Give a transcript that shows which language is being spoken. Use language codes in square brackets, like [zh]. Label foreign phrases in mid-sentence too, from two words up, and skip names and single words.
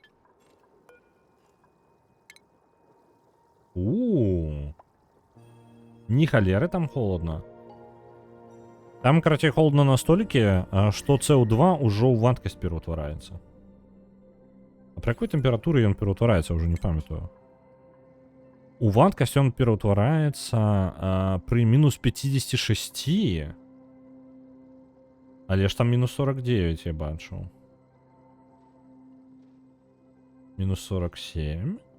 [be] Не халеры там холодна. Там, карацей, холодна настолькі, што CO2 ўжо ў вадкасць пераўтвараецца. А пры якой тэмпературы ён пераўтвараецца, ўжо не памятаю. У вадкасць ён пераўтвараецца пры мінус 56. Але ж там мінус 49 я бачу. Мінус 47.